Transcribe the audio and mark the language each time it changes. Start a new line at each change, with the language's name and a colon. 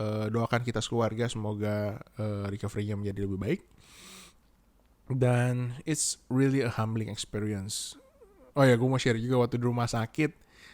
Indonesian: Doakan kita sekeluarga semoga recovery-nya menjadi lebih baik.
English: Dan it's really a humbling experience.
Indonesian: Oh ya, gue mau share juga waktu di rumah sakit.